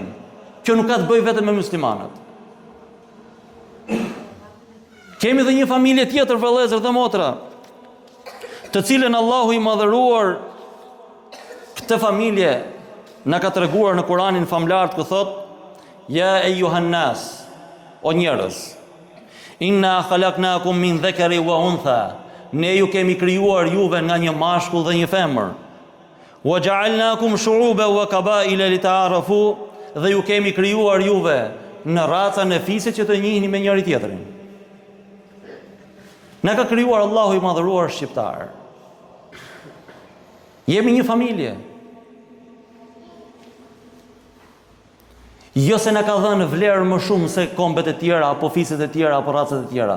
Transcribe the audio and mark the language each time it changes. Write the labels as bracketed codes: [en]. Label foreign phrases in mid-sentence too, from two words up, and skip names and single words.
[sq] Kjo nuk ka të bëjë vetëm me muslimanët. Kemi dhe një familje tjetër, vëllezër dhe motra, të cilën Allahu i madhëruar këtë familje na ka treguar në Kur'anin famlar ku thotë: [ar] يا أيها الناس, [sq] o njerëz, [ar] إنا خلقناكم من ذكر وأنثى. [sq] Ne ju kemi krijuar juve nga një mashkull dhe një femër. [ar] وجعلناكم شعوبا وقبائل لتعارفوا, [sq] dhe ju kemi krijuar juve në raca në fise që të njihni me njëri tjetrin. Na ka krijuar Allahu i madhëruar shqiptar. Jemi një familje. Jo se na ka dhënë vlerë më shumë se kombet e tjera, apo fiset e tjera, apo racat e tjera.